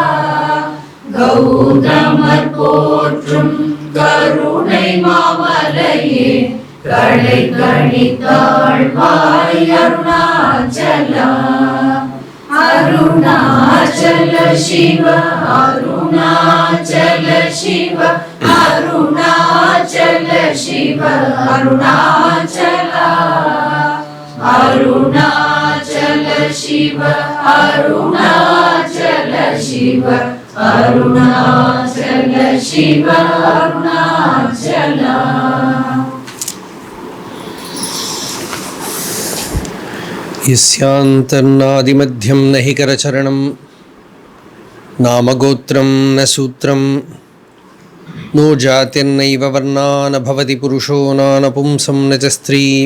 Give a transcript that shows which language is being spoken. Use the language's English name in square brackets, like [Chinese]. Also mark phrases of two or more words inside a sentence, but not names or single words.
[Tamil] கௌதமர் போற்றும் கருணை மாமலையே கடை கணித்தாழ்வாய் அருணாச்சலா அருணாச்சல சிவ அருணாச்சல சிவ அருணாச்சல சிவ அருணாச்சலா அருணாச்சல சிவ அருணாச்சல சிவ அருணாச்சல சிவ அருணாச்சலா [Sanskrit] यस्यान्तर्नादिमध्यं न हि करचरणं नामगोत्रं न सूत्रं नो जातिर्नैव वर्णा न भवति पुरुषो नानपुंसं न च स्त्री